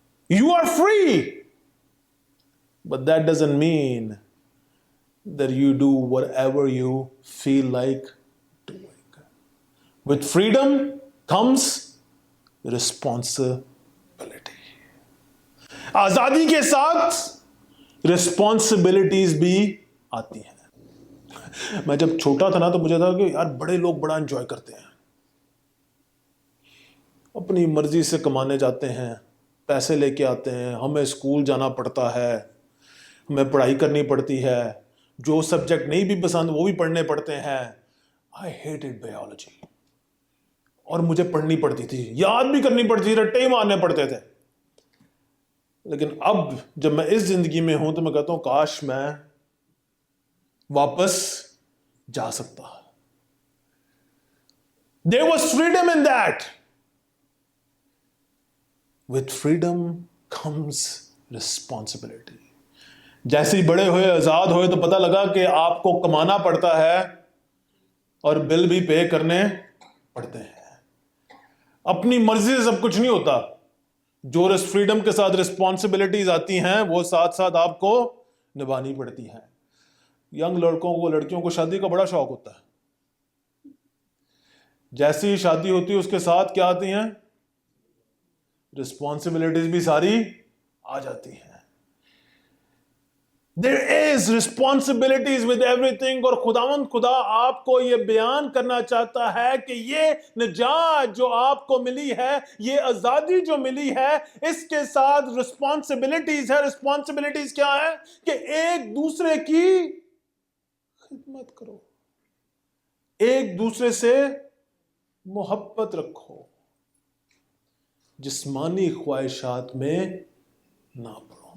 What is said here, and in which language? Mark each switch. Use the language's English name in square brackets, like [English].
[English] You are free, but that doesn't mean that you do whatever you feel like doing. With freedom comes responsibility. [Hindi] आजादी के साथ responsibilities भी आती हैं। मैं जब छोटा था ना तो मुझे था कि यार बड़े लोग बड़ा एंजॉय करते हैं, अपनी मर्जी से कमाने जाते हैं, पैसे लेके आते हैं, हमें स्कूल जाना पड़ता है, हमें पढ़ाई करनी पड़ती है, जो सब्जेक्ट नहीं भी पसंद वो भी पढ़ने पड़ते हैं। [English] I hated biology, [Hindi] और मुझे पढ़नी पड़ती थी, याद भी करनी पड़ती थी, रट्टे ही मारने पड़ते थे। लेकिन अब जब मैं इस जिंदगी में हूं तो मैं कहता हूं काश मैं वापस जा सकता। [English] There was freedom in that. With freedom comes responsibility. [Hindi] जैसे ही बड़े हुए, आजाद हुए, तो पता लगा कि आपको कमाना पड़ता है और बिल भी पे करने पड़ते हैं। अपनी मर्जी से सब कुछ नहीं होता। जो फ्रीडम के साथ रिस्पॉन्सिबिलिटीज आती हैं वो साथ साथ आपको निभानी पड़ती हैं। यंग लड़कों को, लड़कियों को शादी का बड़ा शौक होता है। जैसी ही शादी होती है उसके साथ क्या आती हैं? रिस्पॉन्सिबिलिटीज भी सारी आ जाती हैं। [English] There is responsibilities with everything। [Hindi] और खुदा आपको ये बयान करना चाहता है कि ये निजात जो आपको मिली है, ये आजादी जो मिली है, इसके साथ रिस्पॉन्सिबिलिटीज है। रिस्पॉन्सिबिलिटीज क्या है? कि एक दूसरे की खिदमत करो, एक दूसरे से मोहब्बत रखो, जिस्मानी ख्वाहिशात में ना पड़ो।